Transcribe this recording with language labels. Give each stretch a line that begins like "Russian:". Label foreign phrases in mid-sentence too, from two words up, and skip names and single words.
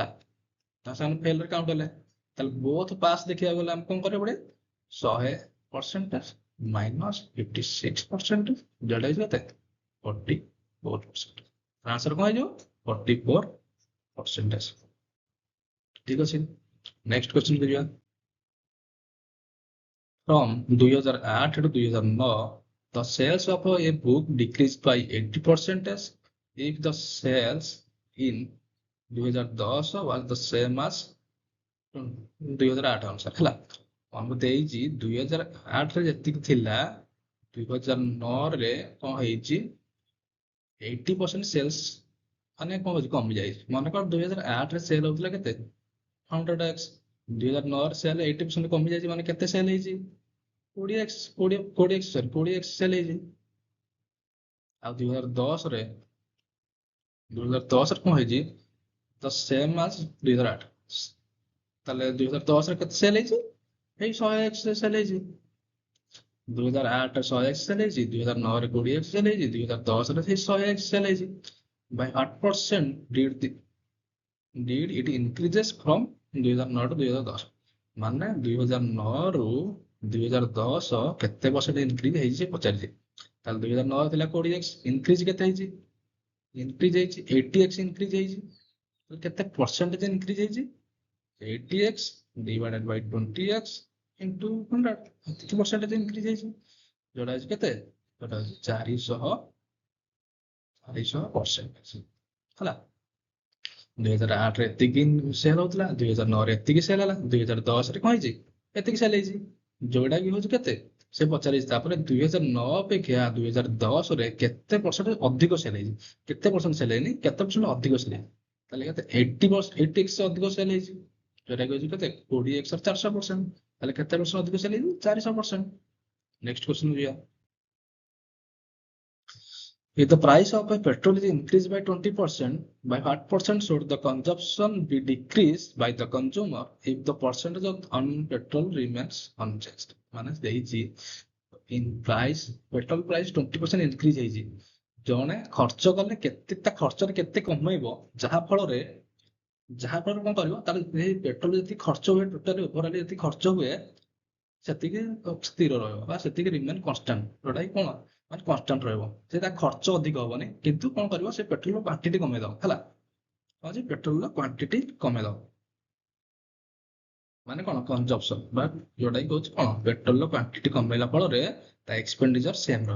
Odia: ତ ସେମାନେ ଫେଲରେ କାଉଣ୍ଟ ହେଲେ, ତାହେଲେ
English: both pass
Odia: ଦେଖିବାକୁ ଗଲେ ଆମେ କଣ କରିବାକୁ ପଡେ 100% ମାଇନସ 56%, ଯୋଉଟା ହେଇଯିବ କେତେ 44%। ଆନ୍ସର କଣ ହେଇଯିବ 44%। ଠିକ ଅଛି,
English: next question
Odia: କରିବା।
English: From 2008 to 2009, the sales of a book decreased by 80% if the sales in 2010 was the same as 2008
Odia: ଅନୁସାରେ ହେଲା। ଆମକୁ ଦେଇଛି 2008ରେ ଯେତିକି ଥିଲା 2009ରେ କଣ ହେଇଛି 80% ସେଲ୍ସ ମାନେ କଣ ହଉଛି କମି ଯାଇଛି। ମନେକର 2008ରେ ସେଲ୍ ହଉଥିଲା କେତେ 100x, 2009ରେ ସେଲ୍ 80% କମି ଯାଇଛି, ମାନେ କେତେ ସେଲ୍ ହେଇଛି 20x, 20x ସେଲ୍ ହେଇଛି। ଆଉ 2010ରେ କଣ ହେଇଛି ତ
English: same as
Odia: 2008, ତାହେଲେ 2010ରେ କେତେ ସେଲ୍ ହେଇଛି ଏଇ 100x ସେଲ୍ ହେଇଛି, 2008ରେ 100x ସେଲ୍ ହେଇଛି, 2009ରେ 20x ସେଲ୍ ହେଇଛି, 2010ରେ ସେଇ 100x ସେଲ୍ ହେଇଛି।
English: by what percent did it increases from 2009 to 2010,
Odia: ମାନେ 2009 ରୁ 2010 କେତେ
English: percent increase
Odia: ହେଇଛି ସେ ପଚାରିଛି। ତାହେଲେ 2009 ଥିଲା 20x, ଇନକ୍ରିଜ କେତେ ହେଇଛି, ଇନକ୍ରିଜ ହେଇଛି 80x ଇନକ୍ରିଜ ହେଇଛି। କେତେ
English: percentage increase
Odia: ହେଇଛି 80x
English: divided by
Odia: 20x into 100, ଏତିକି
English: percentage increase
Odia: ହେଇଛି, ଯୋଉଟା ହେଉଛି କେତେ, ଯୋଉଟା ହେଉଛି 400, 200% ହେଲା। 2008 ରେ ଏତିକି ସେଲ୍ ହଉଥିଲା, 2009 ରେ ଏତିକି ସେଲ୍ ହେଲା, 2010 ରେ କଣ ହେଇଛି ଏତିକି ସେଲ୍ ହେଇଛି, ଯୋଉଟା କି ହଉଛି କେତେ ସେ ପଚାରିଛି। ତାପରେ 2009 ଅପେକ୍ଷା 2010 ରେ କେତେ ପରସେଣ୍ଟ ଅଧିକ ସେଲ୍ ହେଇଛି, କେତେ ପରସେଣ୍ଟ ସେଲ୍ ହେଇନି, କେତେ ପରସେଣ୍ଟ ଅଧିକ ସେଲ୍ ହେଇଛି, ତାହେଲେ କେତେ 80x ଅଧିକ ସେଲ୍ ହେଇଛି, ଯୋଉଟା କି ହଉଛି କେତେ 20x 400%, ତାହେଲେ କେତେ ପରସେଣ୍ଟ ଅଧିକ ସେଲ୍ ହେଇଛି 400%।
English: next question
Odia: ଯିବା।
English: If the price of a petrol is increased by 20%, by what percent should the consumption be decreased by the consumer if the percentage of petrol remains unchanged?
Odia: ମାନେ ଦେଇଛି
English: in price petrol price 20% increase
Odia: ହେଇଛି, ଜଣେ ଖର୍ଚ୍ଚ କଲେ କେତେ ତା ଖର୍ଚ୍ଚରେ କେତେ କମେଇବ, ଯାହା ଫଳରେ କଣ କରିବ, ତାହେଲେ ଏଇ ପେଟ୍ରୋଲ ଯେତିକି ଖର୍ଚ୍ଚ ହୁଏ
English: totally overall
Odia: ଯେତିକି ଖର୍ଚ୍ଚ ହୁଏ ସେତିକି ସ୍ଥିର ରହିବ ବା ସେତିକି
English: remain constant,
Odia: ଯୋଉଟା କି କଣ ମାନେ କନଷ୍ଟାଣ୍ଟ ରହିବ, ସେ ତା ଖର୍ଚ୍ଚ ଅଧିକ ହବନି, କିନ୍ତୁ କଣ କରିବ ସେ ପେଟ୍ରୋଲର କ୍ୱାଣ୍ଟିଟି କମେଇ ଦବ ହେଲା, ହଉଛି ପେଟ୍ରୋଲର କ୍ୱାଣ୍ଟିଟି କମେଇ ଦବ, ମାନେ କଣ କନଜମ୍ପସନ ବା ଯୋଉଟା କି କହୁଛି କଣ ପେଟ୍ରୋଲର କ୍ୱାଣ୍ଟିଟି କମେଇଲା ଫଳରେ ତା
English: expenditure same
Odia: ରହିବ।